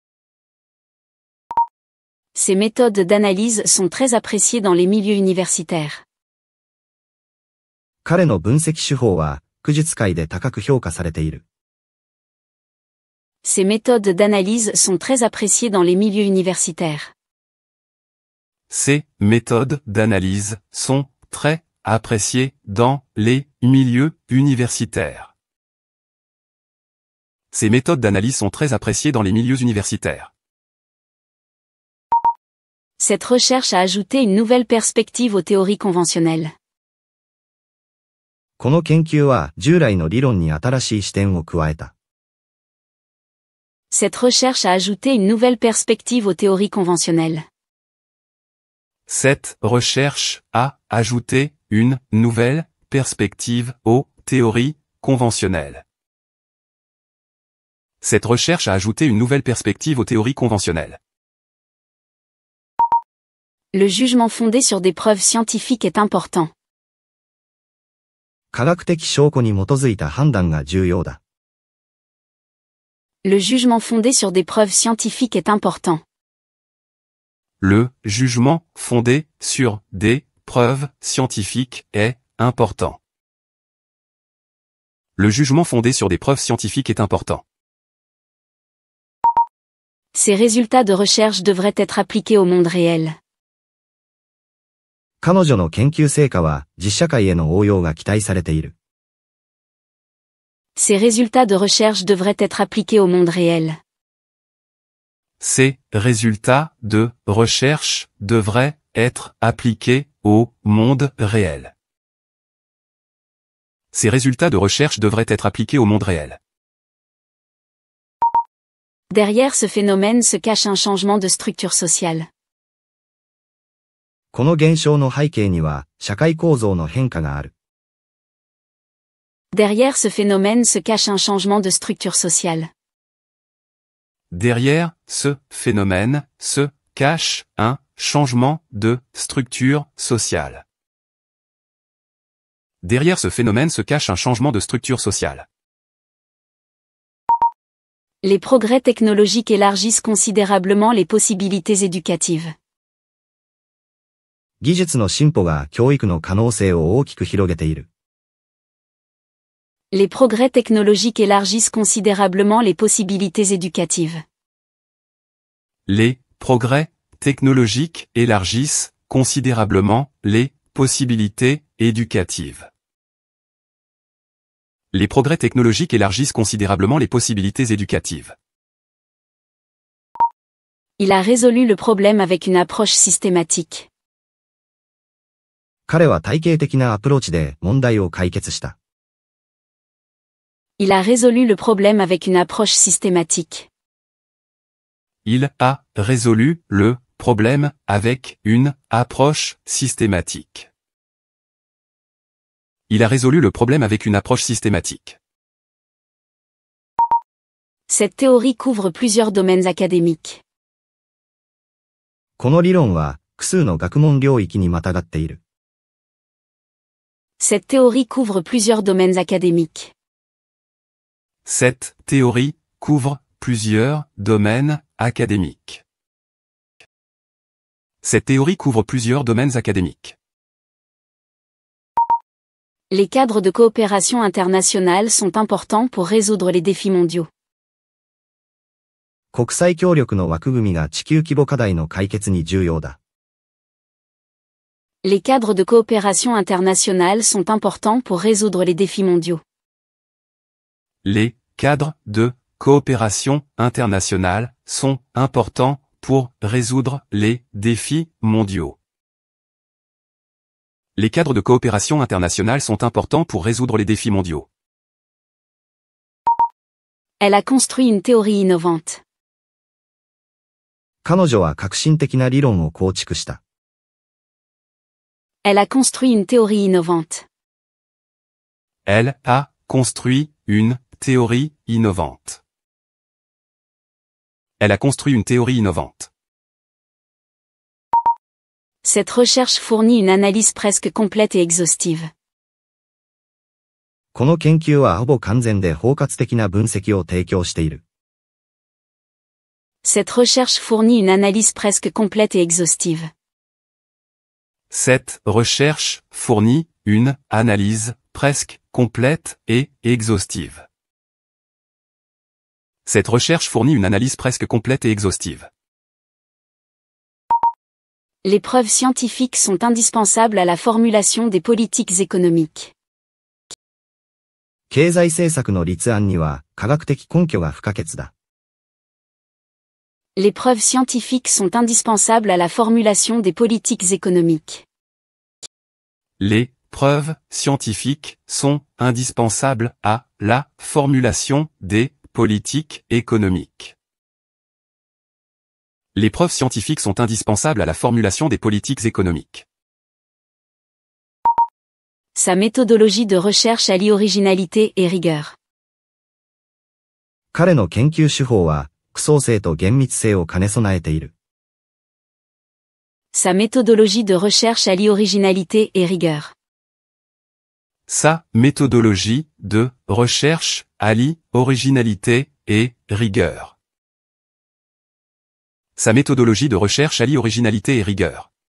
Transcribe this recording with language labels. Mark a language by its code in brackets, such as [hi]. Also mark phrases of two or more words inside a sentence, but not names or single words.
[fr] Ces méthodes d'analyse sont très appréciées dans les milieux universitaires. [ja] 彼の分析手法は学術界で高く評価されている。 [fr] Ces méthodes d'analyse sont très appréciées dans les milieux universitaires. Ces méthodes d'analyse sont très appréciées dans les milieux universitaires. Ces méthodes d'analyse sont très appréciées dans les milieux universitaires. Cette recherche a ajouté une nouvelle perspective aux théories conventionnelles. [ja] この研究は従来の理論に新しい視点を加えた。 [fr] Cette recherche a ajouté une nouvelle perspective aux théories conventionnelles. Cette recherche a ajouté une nouvelle perspective aux théories conventionnelles. Cette recherche a ajouté une nouvelle perspective aux théories conventionnelles. Le jugement fondé sur des preuves scientifiques est important. [ja] 科学的証拠に基づいた判断が重要だ。 [fr] Le jugement fondé sur des preuves scientifiques est important. Le jugement fondé sur des preuves scientifiques est important. Le jugement fondé sur des preuves scientifiques est important. Ces résultats de recherche devraient être appliqués au monde réel. [ja] 彼女の研究成果は実社会への応用が期待されている。 [fr] Ces résultats de recherche devraient être appliqués au monde réel. Ces résultats de recherche devraient être appliqués au monde réel. Ces résultats de recherche devraient être appliqués au monde réel. Derrière ce phénomène se cache un changement de structure sociale. [ja] この現象の背景には社会構造の変化がある。 [fr] Derrière ce phénomène se cache un changement de structure sociale. Derrière ce phénomène se cache un changement de structure sociale. Derrière ce phénomène se cache un changement de structure sociale. Les progrès technologiques élargissent considérablement les possibilités éducatives. [ja] 技術の進歩が教育の可能性を大きく広げている。 [fr] Les progrès technologiques élargissent considérablement les possibilités éducatives. Les progrès technologiques élargissent considérablement les possibilités éducatives. Les progrès technologiques élargissent considérablement les possibilités éducatives. Il a résolu le problème avec une approche systématique. [ja] 彼は体系的なアプローチで問題を解決した。 [fr] Il a résolu le problème avec une approche systématique. Il a résolu le problème avec une approche systématique. Il a résolu le problème avec une approche systématique. Cette théorie couvre plusieurs domaines académiques. [ja] この理論は複数の学問領域にまたがっている。 [fr] Cette théorie couvre plusieurs domaines académiques. Cette théorie couvre plusieurs domaines académiques. Cette théorie couvre plusieurs domaines académiques. Les cadres de coopération internationale sont importants pour résoudre les défis mondiaux. [ja] 国際協力の枠組みが地球規模課題の解決に重要だ。 [fr] Les cadres de coopération internationale sont importants pour résoudre les défis mondiaux. Les cadres de coopération internationale sont importants pour résoudre les défis mondiaux. Les cadres de coopération internationale sont importants pour résoudre les défis mondiaux. Elle a construit une théorie innovante. [ja] 彼女は革新的な理論を構築した。 [fr] Elle a construit une théorie innovante. Elle a construit une théorie innovante. Elle a construit une théorie innovante. Cette recherche fournit une analyse presque complète et exhaustive. [ja] この研究はほぼ完全で包括的な分析を提供している。 [fr] Cette recherche fournit une analyse presque complète et exhaustive. Cette recherche fournit une analyse presque complète et exhaustive. Cette recherche fournit une analyse presque complète et exhaustive. Les preuves scientifiques sont indispensables à la formulation des politiques économiques. [ja] 経済政策の立案には科学的根拠が不可欠だ。 [fr] Les preuves scientifiques sont indispensables à la formulation des politiques économiques. Les preuves scientifiques sont indispensables à la formulation des politiques économiques. Les preuves scientifiques sont indispensables à la formulation des politiques économiques. Sa méthodologie de recherche allie originalité et rigueur. [ja] 彼の研究手法は、独創性と厳密性を兼ね備えている。 [fr] Sa méthodologie de recherche allie originalité et rigueur. Sa méthodologie de recherche allie originalité et rigueur. Sa méthodologie de recherche allie originalité et rigueur.